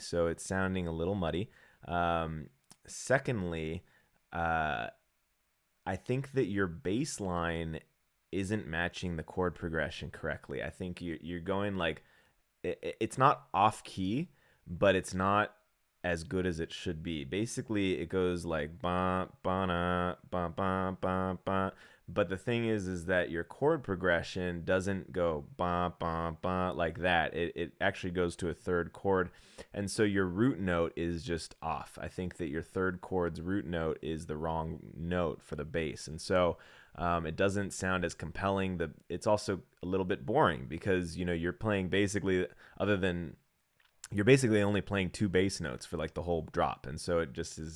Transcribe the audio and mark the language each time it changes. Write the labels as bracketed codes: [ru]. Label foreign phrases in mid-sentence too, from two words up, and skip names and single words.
[en] So it's sounding a little muddy. Secondly, I think that your bass line isn't matching the chord progression correctly. I think you're going like, it's not off key, but it's not as good as it should be. Basically, it goes like ba ba na ba ba ba ba. But the thing is that your chord progression doesn't go ba ba ba like that. It actually goes to a third chord, and so your root note is just off. I think that your third chord's root note is the wrong note for the bass, and so it doesn't sound as compelling. It's also a little bit boring because you're playing basically you're basically only playing 2 bass notes for like the whole drop, and so it just is.